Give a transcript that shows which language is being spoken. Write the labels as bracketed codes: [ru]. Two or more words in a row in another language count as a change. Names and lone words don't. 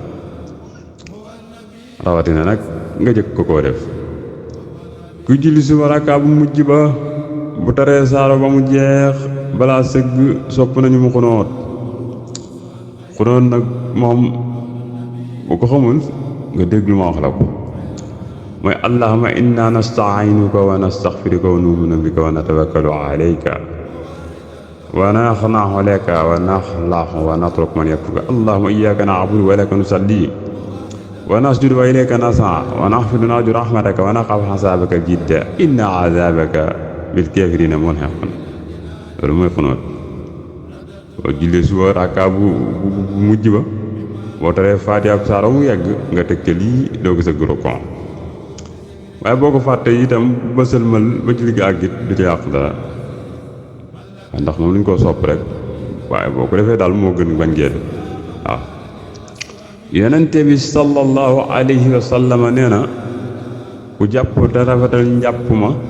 [wo] rawatina nag nga jëkk ko koo def. ku julli suba rakkaa bu mujj ba bu taree saaro ba mu jeex balaa sëgg sopp nañu mu xunóot nag moom bu ko xamul nga déglu ma wax la ko mooy [ar] اللهم إنا نستعينك ونستغفرك ونؤمن بك ونتوكل عليك ونخنع لك ونخلع ونترك من يكفرك اللهم إياك نعبد ولك نصلي ونسجد وإليك نسعى ونحفد نرجو رحمتك ونخاف عذابك الجد إن عذابك بالكافرين ملحق. [wo] loolu mooy xunóot boo jullee suba rakkaa bu mujj ba boo taree Faatiha ak saaro mu yegg nga teg ca lii doo gis a guro kon waaye boo ko fàttee itam ba sëlmal ba ci ligg àggit du ci yàq dara ndax moom luñ koo sopp rek waaye boo ko defee daal moo gën bañ gee waaw yonente bi [ar] صلى الله عليه وسلم [wo] nee na ku jàpp te rafetal njàpp ma